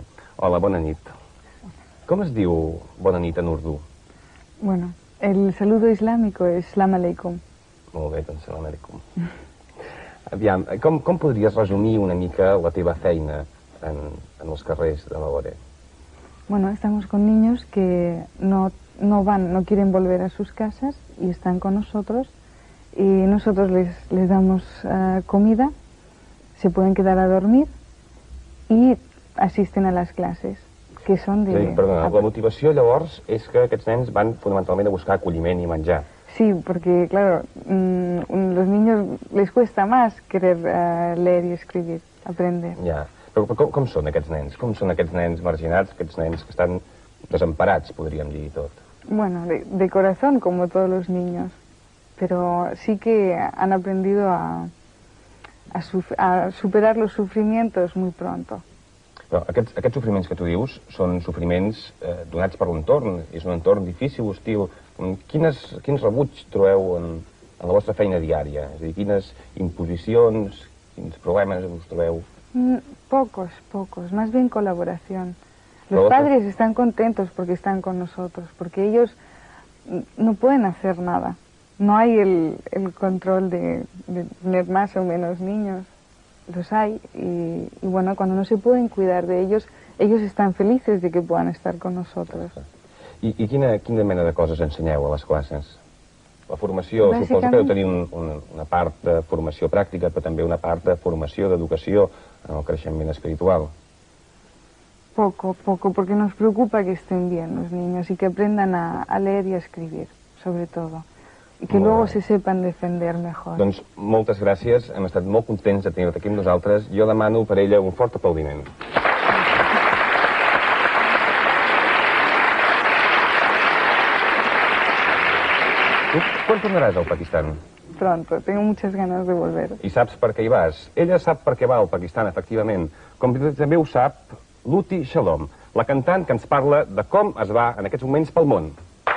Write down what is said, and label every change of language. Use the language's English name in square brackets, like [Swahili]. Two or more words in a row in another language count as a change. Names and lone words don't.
[Catalan] Hola, bona nit. Com es diu bona nit en urdú? [Spanish] Bueno, el saludo islámico es [Arabic] سلام عليكم. [Catalan] Molt bé, doncs [Arabic] سلام عليكم. [Catalan] Aviam, com podries resumir una mica la teva feina en els carrers de Lahore? [Spanish] Bueno, estamos con niños que no quieren volver a sus casas y están con nosotros y nosotros les damos comida, se pueden quedar a dormir y asisten a las clases, que son de... [Catalan] Sí, perdona, la motivació llavors és que aquests nens van fonamentalment a buscar acolliment i menjar. [Spanish] Sí, porque claro, los niños les cuesta más querer leer y escribir, aprender. [Catalan] Ja. Però com són aquests nens? Com són aquests nens marginats, aquests nens que estan desemparats, podríem dir tot? [Spanish] Bueno, de corazón, como todos los niños. Pero sí que han aprendido a superar los sufrimientos muy pronto. [Catalan] Però aquests sofriments que tu dius són sofriments donats per l'entorn. És un entorn difícil, hostil. Quins rebuig trobeu en la vostra feina diària? És a dir, quines imposicions, quins problemes us trobeu? [Spanish] Pocos, más bien colaboración. Los padres están contentos porque están con nosotros, porque ellos no pueden hacer nada. No hay el control de tener más o menos niños. Los hay y bueno, cuando no se pueden cuidar de ellos, ellos están felices de que puedan estar con nosotros. [Catalan] I quina mena de coses ensenyeu a les classes? La formació, suposo que deu tenir una part de formació pràctica, però també una part de formació, d'educació en el creixement espiritual. [Spanish] Poco, porque nos preocupa que estén bien los niños y que aprendan a leer y a escribir, sobre todo. I que luego se sepan defender mejor. [Catalan] Doncs moltes gràcies, hem estat molt contents de tenir-te aquí amb nosaltres. Jo demano per ella un fort aplaudiment. Tu quan tornaràs al Pakistan? [Spanish] Pronto, tengo muchas ganas de volver. [Catalan] I saps per què hi vas? Ella sap per què va al Pakistan, efectivament, com també ho sap Luti Shalom, la cantant que ens parla de com es va en aquests moments pel món.